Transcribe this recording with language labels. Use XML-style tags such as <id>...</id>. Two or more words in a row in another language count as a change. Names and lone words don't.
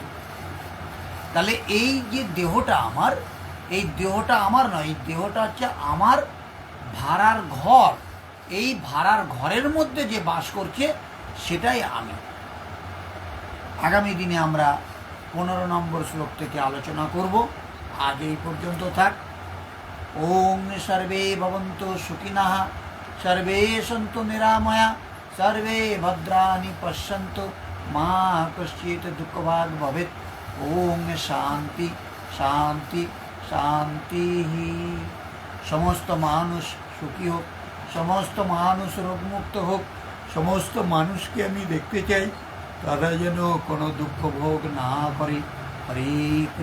<bn>তাহলে এই যে দেহটা আমার, এই দেহটা আমার নয়, এই দেহটা হচ্ছে আমার ভাড়ার ঘর। এই ভাড়ার ঘরের মধ্যে যে বাস করছে সেটাই আমি। আগামী দিনে আমরা 15 নম্বর শ্লোক থেকে আলোচনা করব। আজ এই পর্যন্ত থাক।</bn> <sa>ওম সর্বে ভবন্তু সুখিনঃ, সর্বে সন্তু নিরাময়া, সর্বে ভদ্রাণি পশ্যন্তু, মা কশ্চিৎ দুঃখভাগ্ ভবেৎ। ওম শান্তি শান্তি শান্তি।</sa> <bn>সমস্ত মানুষ সুখী হোক, সমস্ত মানুষ রোগমুক্ত হোক, সমস্ত মানুষকে আমি দেখতে চাই তারা যেন কোনো দুঃখ ভোগ না করে।</bn>